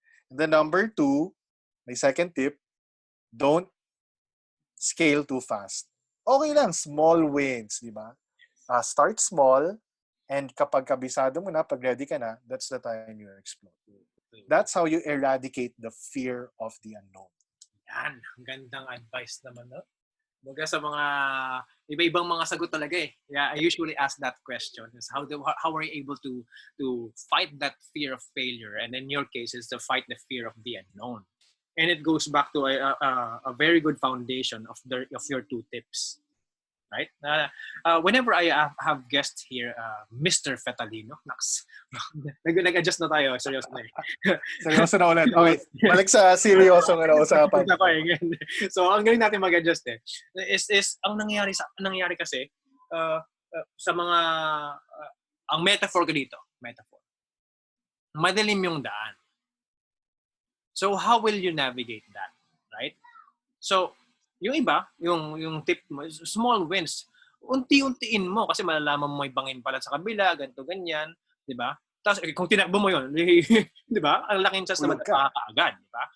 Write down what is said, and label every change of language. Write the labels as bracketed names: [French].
[English] And then number 2, my second tip, don't scale too fast. [Filipino] Okay lang, [English] small wins, [Filipino] di ba? [English] Start small, and [Filipino] kapag kabisado mo na, pag ready ka na, [English] that's the time you explode. That's how you eradicate the fear of the unknown. [Filipino] Yan, gandang advice naman, no? Baga sa mga iba-ibang mga sagot talaga eh. [English] Yeah, I usually ask that question is how are you able to fight that fear of failure, and in your case is to fight the fear of the unknown. And it goes back to a very good foundation of your 2 tips, right? Whenever I have guests here, Mr. [Filipino] Fetalino, nag-adjust na tayo, seryoso na eh. Seryoso na ulit. Okay, balik sa seryoso na usapan. So, ang galing natin mag-adjust eh. Is ang nangyari kasi, sa mga, ang metaphor ko dito, madilim yung daan. [English] So, how will you navigate that? Right? [Filipino] So, yung iba, yung tip mo, small wins. Unti-untiin mo kasi malalaman mo may bangin pala sa kabila, ganito, ganyan. Diba? Tapos, kung tinakbo mo yun, diba? Ang laking chance na magkakaagad. Diba?